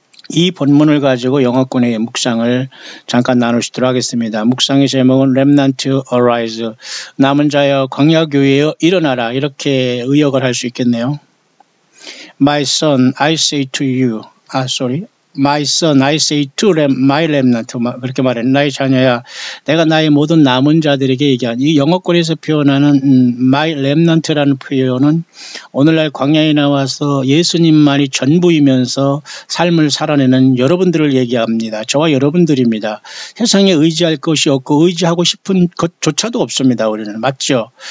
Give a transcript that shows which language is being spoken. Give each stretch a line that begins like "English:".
Korean: 이 본문을 가지고 영어권의 묵상을 잠깐 나누시도록 하겠습니다. 묵상의 제목은 Remnant Arise, 남은 자여 광야교회여 일어나라, 이렇게 의역을 할 수 있겠네요.
English: My son, I say to you, my son, I say to my remnant.
Korean: 그렇게 말해. 나의 자녀야, 내가 나의 모든 남은 자들에게 얘기한. 이 영어권에서 표현하는 my remnant라는 표현은 오늘날 광야에 나와서 예수님만이 전부이면서 삶을 살아내는 여러분들을 얘기합니다. 저와 여러분들입니다. 세상에 의지할 것이 없고 의지하고 싶은 것조차도 없습니다. 우리는. 맞죠?